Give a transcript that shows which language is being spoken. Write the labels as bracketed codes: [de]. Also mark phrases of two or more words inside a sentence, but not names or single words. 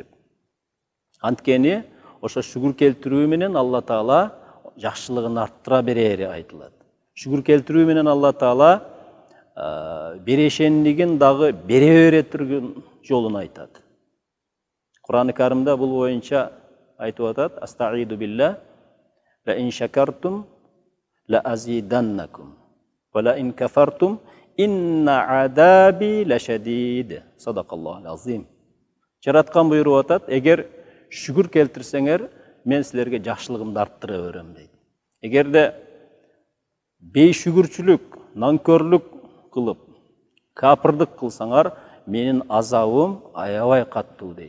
[ky] Анткени ошо шүгүр келтирүү менен Алла Таала жакшылыгын арттыра берери айтылат. Шүгүр келтирүү менен Алла Таала берешендигин дагы бере бере турган жолун айтат. Кур'ан-ы Каримде бул боюнча айтып атат: [ar] "أعوذ بالله، لئن شكرتم لأزيدنكم ولئن كفرتم إن عذابي لشديد." صدق الله العظيم. [ky] Жараткан буйруп атат: "Эгер шүгүр келтирсеңер, мен силерге жакшылыгымды арттыра берем" дейт. Эгерде бейшүгүрчүлүк, нанкөрлүк кылып, капырдык кылсаңар, менин азабым аябай каттуу дейт.